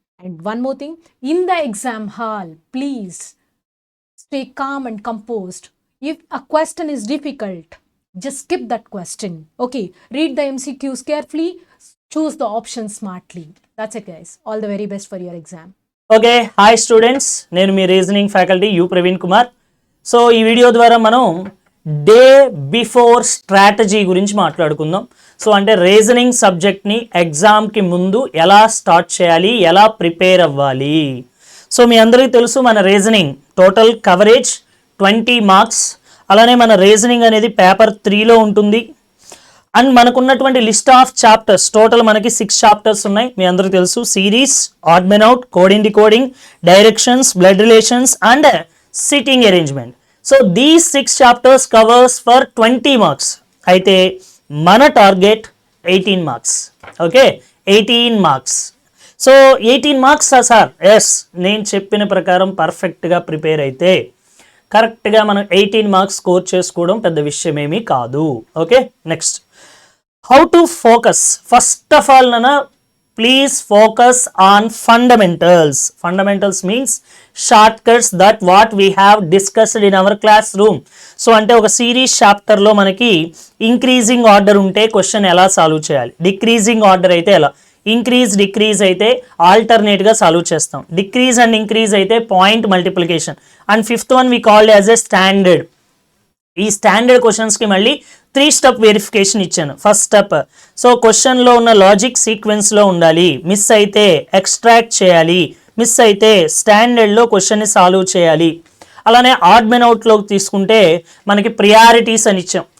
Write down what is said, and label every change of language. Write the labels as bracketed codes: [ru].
[en] And one more thing, in the exam hall, please stay calm and composed. If a question is difficult, just skip that question. Okay, read the MCQs carefully, choose the options smartly. That's it, guys. All the very best for your exam. [te] Okay, hi students, నేను మీ reasoning faculty you Praveen Kumar. So ఈ video ద్వారా మనం day before strategy గురించి మాట్లాడుకుందాం. So అంటే reasoning సబ్జెక్ట్ని ఎగ్జామ్కి ముందు ఎలా స్టార్ట్ చేయాలి, ఎలా ప్రిపేర్ అవ్వాలి. సో మీ అందరికీ తెలుసు, మన రీజనింగ్ టోటల్ కవరేజ్ 20 మార్క్స్. అలానే మన రీజనింగ్ అనేది పేపర్ 3లో ఉంటుంది. అండ్ మనకున్నటువంటి లిస్ట్ ఆఫ్ చాప్టర్స్ టోటల్ మనకి 6 చాప్టర్స్ ఉన్నాయి. మీ అందరికీ తెలుసు, series, add men out, coding decoding, directions, blood relations and sitting arrangement. [en] So these 6 chapters covers for 20 marks. [te] అయితే మన target 18 marks. Okay, 18 marks. So 18 marks sir, yes, నేను చెప్పిన ప్రకారం పర్ఫెక్ట్గా ప్రిపేర్ అయితే కరెక్ట్గా మనం 18 మార్క్స్ స్కోర్ చేసుకోవడం పెద్ద విషయం ఏమీ కాదు. [en] Okay, next, how to focus. First of all, Nana, please focus on fundamentals. Fundamentals means shortcuts that what we have discussed in our classroom. [te] So ante oka series chapter lo manaki increasing order unte question ela solve cheyali, decreasing order aithe ela, increase decrease aithe alternate ga solve chestam, decrease and increase aithe point multiplication, and fifth one we called as a standard. ఈ standard క్వశ్చన్స్కి మళ్ళీ 3 step verification ఇచ్చాను. First step, so క్వశ్చన్లో ఉన్న logic సీక్వెన్స్లో ఉండాలి, miss అయితే extract చేయాలి, miss అయితే స్టాండర్డ్లో క్వశ్చన్ని సాల్వ్ చేయాలి. అలానే ఆడ్ మెన్ అవుట్లోకి తీసుకుంటే మనకి ప్రియారిటీస్ అని ఇచ్చాం.